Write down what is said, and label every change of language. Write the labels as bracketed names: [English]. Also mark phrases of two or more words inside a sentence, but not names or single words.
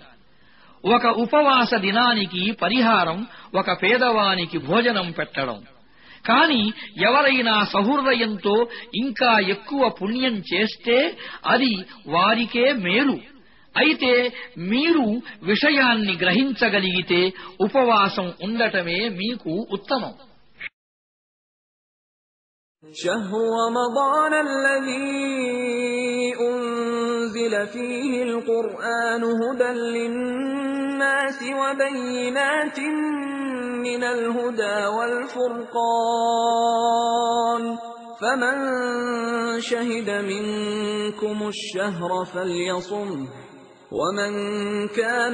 [Telugu] ఒక ఉపవాస దినానికి పరిహారం ఒక పేదవానికి భోజనం పెట్టడం. కాని ఎవరైనా సహృదయంతో ఇంకా ఎక్కువ పుణ్యం చేస్తే అది వారికే మేలు. అయితే మీరు విషయాన్ని గ్రహించగలిగితే ఉపవాసం ఉండటమే మీకు ఉత్తమం. [Arabic] شهر رمضان الذي أنزل فيه القرآن هدى للناس وبينات من الهدى والفرقان فمن شهد منكم الشهر فليصمه ومن كان